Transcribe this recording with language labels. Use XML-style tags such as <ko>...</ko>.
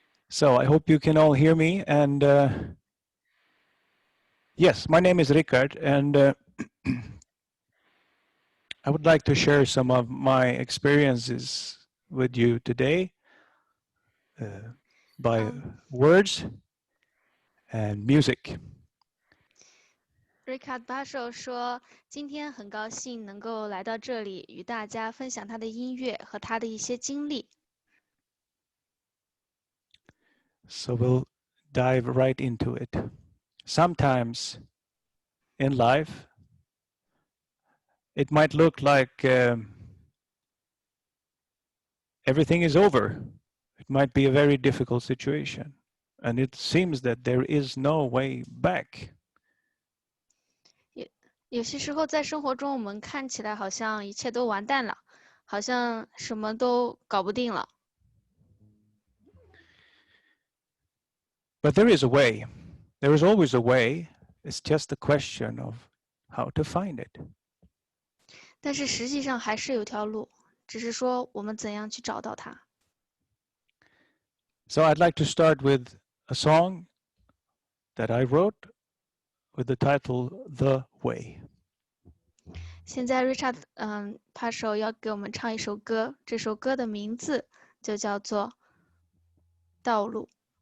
<en>So I hope you can all hear me. And yes, my name is Rickard, and I would like to share some of my experiences with you today by words and music.</en> <zh>Richard 巴手说：“今天很高兴能够来到这里，与大家分享他的音乐和他的一些经历。”</zh> <en>So we'll dive right into it. Sometimes in life, it might look like everything is over. It might be a very difficult situation, and it seems that there is no way back.</en> <zh>有些时候在生活中，我们看起来好像一切都完蛋了，好像什么都搞不定了。</zh> <en>But there is a way. There is always a way. It's just a question of how to find it.</en> <zh>但是实际上还是有条路，只是说我们怎样去找到它。</zh> <en>So I'd like to start with a song that I wrote with the title The Way.</en> <zh>现在 Richard 帕手要给我们唱一首歌，这首歌的名字就叫做《道路》。</zh>